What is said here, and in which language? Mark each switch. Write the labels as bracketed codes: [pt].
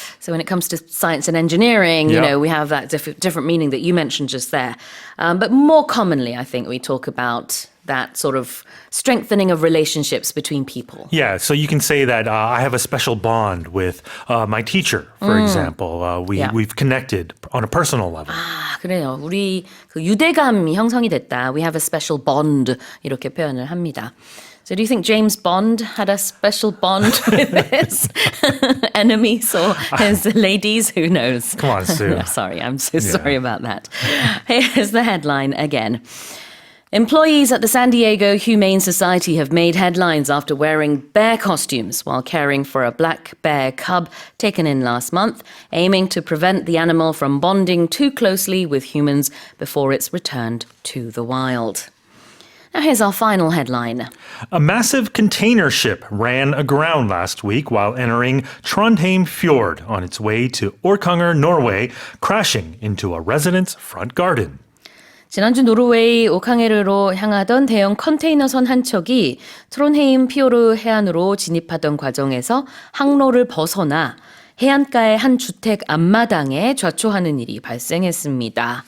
[en] So when it comes to science and engineering, we have that different meaning that you mentioned just there. But more commonly, I think we talk about that sort of strengthening of relationships between people. Yeah, so you can say that I have a special bond with my teacher, for example. We've connected on a personal level. [ko] 그래요. 우리 그 유대감이 형성이 됐다. [en] We have a special bond. [ko] 이렇게 표현을 합니다. [en] So do you think James Bond had a special bond with his enemies or his ladies? Who knows? Come on, Sue. Sorry, I'm so sorry about that. Here's the headline again. Employees at the San Diego Humane Society have made headlines after wearing bear costumes while caring for a black bear cub taken in last month, aiming to prevent the animal from bonding too closely with humans before it's returned to the wild. Now here's our final headline. A massive container ship ran aground last week while entering Trondheim Fjord on its way to Orkanger, Norway, crashing into a resident's front garden. [ko] 지난주 노르웨이 오캉에르로 향하던 대형 컨테이너선 한 척이 트론헤임 피오르 해안으로 진입하던 과정에서 항로를 벗어나 해안가의 한 주택 앞마당에 좌초하는 일이 발생했습니다.